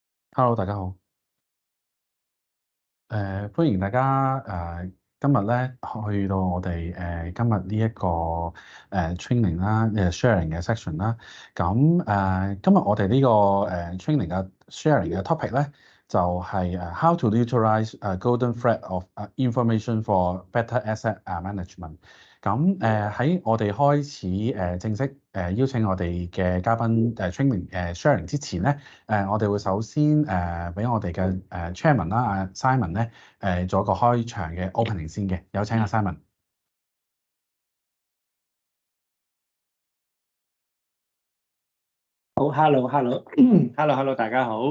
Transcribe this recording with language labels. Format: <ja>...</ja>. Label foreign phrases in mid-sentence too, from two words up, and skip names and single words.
<yue>Hello，大家好。歡迎大家今日咧去到我哋今日呢一個training 啦sharing 嘅 section 啦。咁今日我哋呢個training 嘅 sharing 嘅 topic 咧就係</yue> <en>how to utilize golden thread of information for better asset management。</en> <yue>咁喺我哋開始正式邀請我哋嘅嘉賓</yue> <en>training sharing</en> <yue>之前咧，我哋會首先俾我哋嘅chairman 啦，阿 Simon 咧做一個開場嘅 opening 先嘅，有請阿 Simon。好，hello，大家好。</yue>